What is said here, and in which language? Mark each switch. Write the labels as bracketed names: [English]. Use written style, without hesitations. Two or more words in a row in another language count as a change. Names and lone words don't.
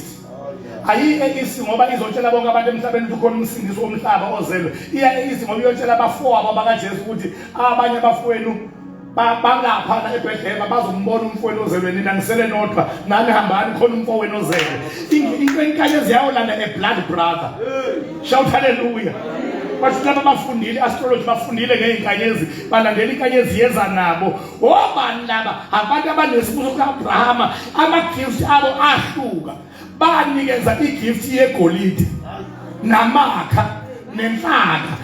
[Zulu] Ayi east ngoba izotshela bonke abantu emhlabeni ukuthi ukhona umsindisi womhlaba ozelwe. Iya east ngoba iyotshela abafowabo bakaJesu ukuthi abanye abafowenu bangapha eBhethlehem bazombona umfowenu ozelwe, nina ngisele nodwa nani hambani khona umfowenu ozelwe. Inkanyezi yawolanda [English] blood brother. Shout hallelujah. [Zulu] Bathi laba bafundile astrology, bafundile ngeinkanyezi, balandela inkanyezi yeza nabo. Obani laba? Abantu abanesibuso kaAbrahama, ama-gift abo ahluka. Banikeza igift yegolide namakha nenhlaka.